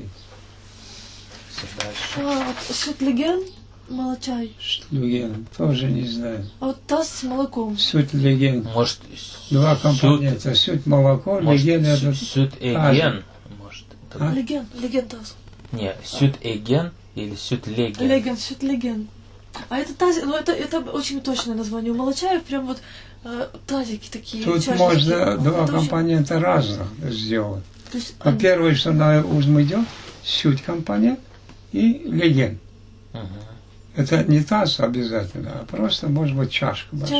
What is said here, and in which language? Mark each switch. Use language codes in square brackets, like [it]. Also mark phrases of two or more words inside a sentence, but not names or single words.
[ru] Всё, дальше. Вот сютлеген, молочай. Штуген тоже не знаю. А вот таз с молоком. [crh] Суть леген. [ru] Может, Два компонента. Суть молоко, может, леген это [crh] сют эген. Может. [ru] А? Леген таз. Не, [crh] сют эген [ru] или [crh] сют леген. [ru] Леген, сютлеген. А это тазик, ну это очень точное название. У молочаев прям вот тазики такие. тут чашечки. можно два Это очень- компонента разных сделать. То есть Во-первых, что на ум идет, суть компонент и леген. Мгм. Это не таз обязательно, а просто может быть чашка большая.